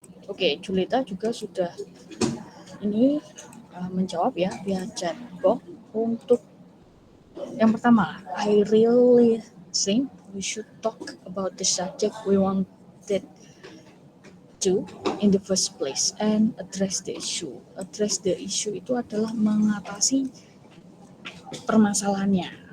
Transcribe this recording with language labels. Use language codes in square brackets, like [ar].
[id] Oke, Julita juga sudah ini menjawab ya via chatbot. Untuk yang pertama, [en] I really think we should talk about the subject we wanted to in the first place and address the issue. Address the issue [id] itu adalah mengatasi permasalahannya.